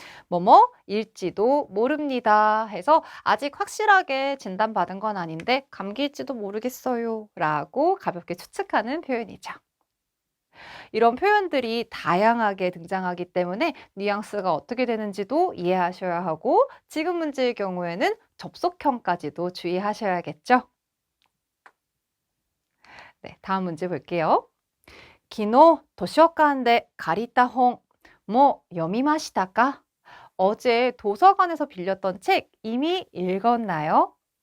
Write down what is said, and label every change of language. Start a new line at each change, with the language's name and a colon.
Korean: 뭐뭐일지도 모릅니다 해서 아직 확실하게 진단받은 건 아닌데 감기일지도 모르겠어요 라고 가볍게 추측하는 표현이죠. 이런 표현들이 다양하게 등장하기 때문에 뉘앙스가 어떻게 되는지도 이해하셔야 하고 지금 문제의 경우에는 접속형까지도 주의하셔야겠죠. 네, 다음 문제 볼게요.
Japanese: 昨日図書館で借りた本も読みましたか?
Korean: 어제 도서관에서 빌렸던 책 이미 읽었나요?